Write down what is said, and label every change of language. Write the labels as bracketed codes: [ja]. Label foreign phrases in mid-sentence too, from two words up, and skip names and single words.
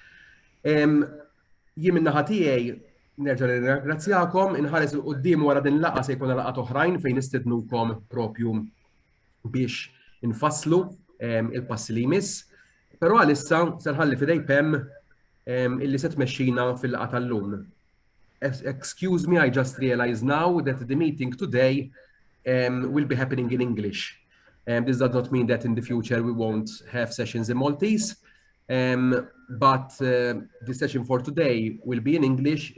[mt] Jien min-naħa tiegħi nerġa' nirringrazzjakom, inħares il-qudiem wara din laqgħa se jkun laqgħat oħrajn fejn nistednukom propju biex infasslu il-passi li jmiss, però għalissa se nħalli f'idej Pem illi se tmexxina fil-laqgħa tal-lum. [en] Excuse me, I just realized now that the meeting today will be happening in English. This does not mean that in the future we won't have sessions in Maltese. But the session for today will be in English.